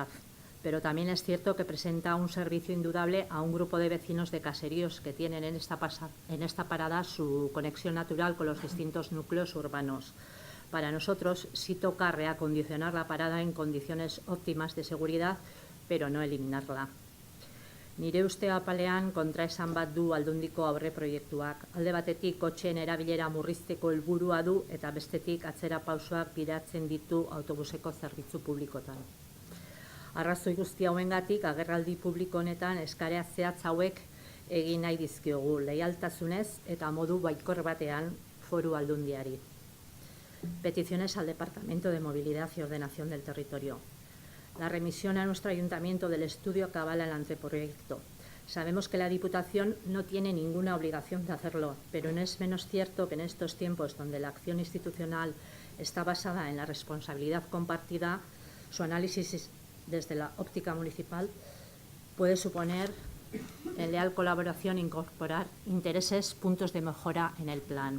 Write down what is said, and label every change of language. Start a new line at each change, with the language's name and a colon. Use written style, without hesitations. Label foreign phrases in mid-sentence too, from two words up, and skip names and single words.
Spanish: Pero también es cierto que presenta un servicio indudable a un grupo de vecinos de caseríos que tienen en esta parada su conexión natural con los distintos núcleos urbanos. Para nosotros sí toca reacondicionar la parada en condiciones óptimas de seguridad, pero no eliminarla.
Basque: Nire uste apalean kontraesan bat du Aldundiko aurreproiektuak. Alde batetik kotxeen erabilera murrizteko helburua du eta bestetik atzera pausoak bideratzen ditu autobuseko zerbitzu publikotan. Arrazoi guzti hauengatik agerraldi publiko honetan eskarea zehatz hauek egin nahi dizkiogu leialtasunez eta modu baikor batean Foru Aldundiari.
Spanish: Peticiones al Departamento de Movilidad y Ordenación del Territorio. La remisión a nuestro ayuntamiento del estudio que avala el anteproyecto. Sabemos que la Diputación no tiene ninguna obligación de hacerlo, pero no es menos cierto que en estos tiempos donde la acción institucional está basada en la responsabilidad compartida, su análisis desde la óptica municipal puede suponer en leal colaboración incorporar intereses, puntos de mejora en el plan.